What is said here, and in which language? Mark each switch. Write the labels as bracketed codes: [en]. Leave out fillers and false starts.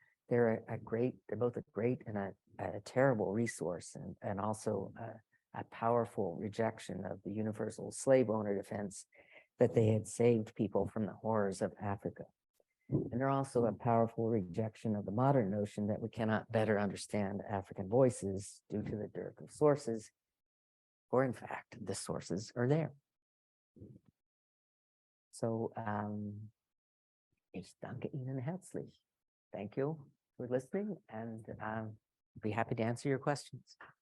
[en] They're both a great and a terrible resource, and also a powerful rejection of the universal slave owner defense that they had saved people from the horrors of Africa. And they're also a powerful rejection of the modern notion that we cannot better understand African voices due to the dearth of sources, or in fact, the sources are there. [de] So, ich danke Ihnen herzlich. [en] Thank you for listening, and I'll be happy to answer your questions.